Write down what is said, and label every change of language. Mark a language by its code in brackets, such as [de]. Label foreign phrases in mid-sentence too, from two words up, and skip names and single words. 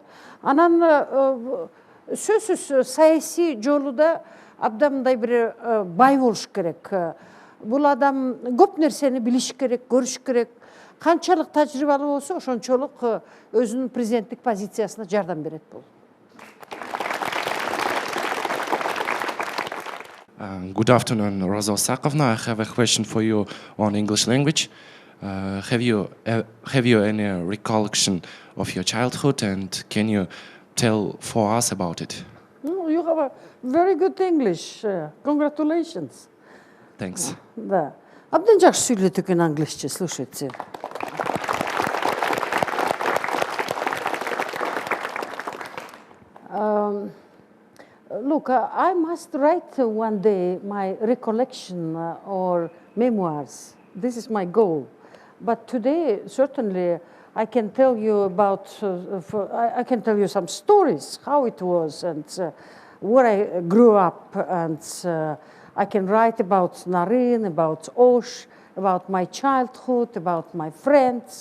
[ky] Анан сөзсүз саясий жолуда абдан мындай бир бай болуш керек. Бул адам көп нерсени билиш керек, көрүш керек. Канчалык тажрыйбалуу болсо, ошончолук өзүнүн президенттик позициясына жардам берет бул. [en] Good afternoon, Rosa Isakovna. I have a question for you on English language. Have you any recollection of your childhood, and can you tell for us about it? You have a very good English. Congratulations. Thanks. [kk] Да. Абдан жақсы сөйледі екен англисче, слушайте. [en] Look, I must write one day my recollection or memoirs. This is my goal. But today, certainly, I can tell you about, I can tell you some stories, how it was, and where I grew up, and I can write about Naren, about Osh, about my childhood, about my friends.